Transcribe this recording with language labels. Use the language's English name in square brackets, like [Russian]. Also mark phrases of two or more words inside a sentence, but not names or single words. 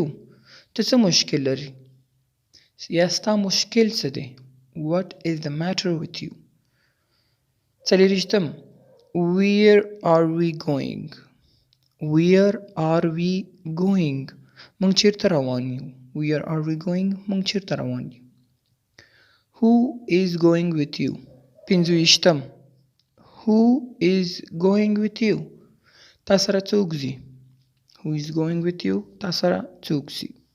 [Pashto] ته څه مشکل لري؟ یا ستا مشکل څه دی؟ [English] What is the matter with you? 24 Where are we going? Where are we going? [Pashto] موږ چیرته روان یو؟ [English] Where are we going? [Pashto] موږ چیرته روان یو؟ [English] Who is going with you? 25 Who is going with you? [Pashto] تا سره څوک ځي؟ [English] Who is going with you? [Pashto] تا سره څوک ځي؟